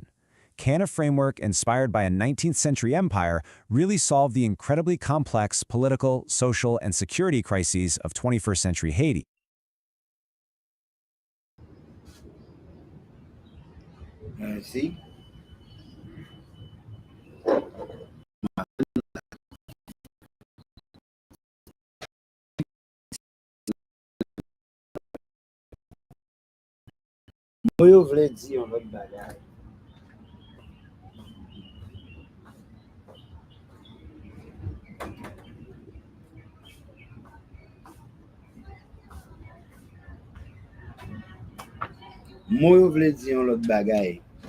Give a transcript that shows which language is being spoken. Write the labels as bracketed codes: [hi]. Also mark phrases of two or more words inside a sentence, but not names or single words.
[en] Can a framework inspired by a 19th century empire really solve the incredibly complex political, social, and security crises of 21st century Haiti? See? [ht] Mwen yo vle di yon lot bagay. Mwen yo vle di yon lot bagay.